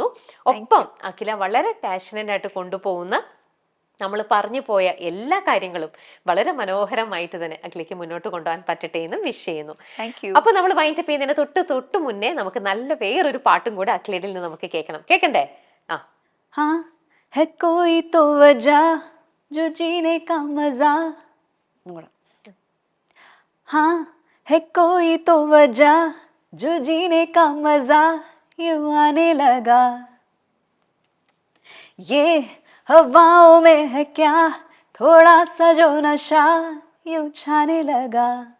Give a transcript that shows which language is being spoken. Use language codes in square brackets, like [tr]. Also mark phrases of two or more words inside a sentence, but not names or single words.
[ml] ഒപ്പം അഖില വളരെ പാഷനറ്റ് ആയിട്ട് കൊണ്ടുപോകുന്ന നമ്മൾ പറഞ്ഞു പോയ എല്ലാ കാര്യങ്ങളും വളരെ മനോഹരമായിട്ട് തന്നെ അഖിലേക്ക് മുന്നോട്ട് കൊണ്ടുപോകാൻ പറ്റട്ടെ എന്നും വിഷ് ചെയ്യുന്നു. അപ്പൊ നമ്മൾ വൈൻഡപ്പ് ചെയ്യുന്നതിന് തൊട്ട് മുന്നേ നമുക്ക് നല്ല വേറൊരു പാട്ടും കൂടെ അഖിലയിൽ നിന്ന് നമുക്ക് കേൾക്കണ്ടേ? [hi] जो जीने का मजा यूं आने लगा, ये हवाओं में है क्या थोड़ा सा जो नशा यूं छाने लगा.